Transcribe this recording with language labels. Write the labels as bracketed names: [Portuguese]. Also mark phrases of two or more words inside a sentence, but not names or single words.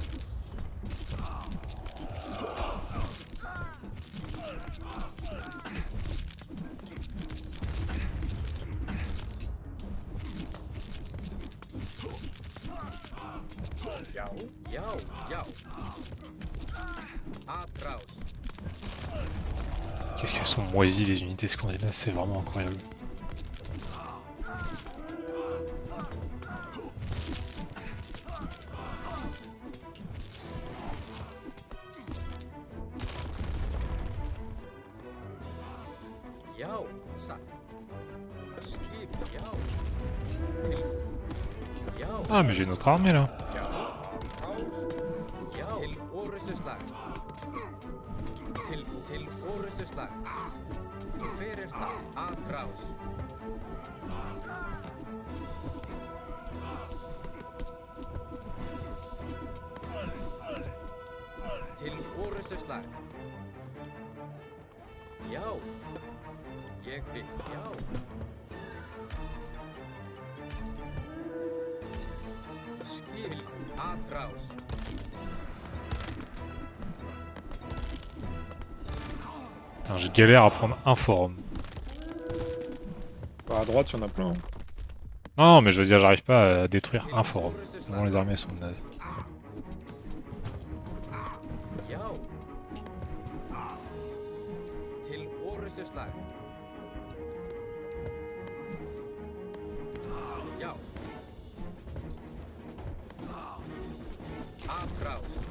[Icelandic] Já. Já, já. Atrás. [French] Qu'est-ce qu'elles sont moisies les unités scandinaves, c'est vraiment incroyable. [Icelandic] Já, satt. Skip, já. Til. Já, [French] Ah mais j'ai une autre armée là. [Icelandic] já. Til orustu slag. Til orustu slag. Hver er það? Atrás. Til orustu slag. Já. Ég vil, já. Skil, atrás. [French] Putain, je galère à prendre un forum. Bah, à droite, il y en a plein. Hein. Non mais je veux dire, j'arrive pas à détruire un forum. Vraiment les armées sont nazes. [Icelandic] Já. Til orustu slag. Já. Atrás.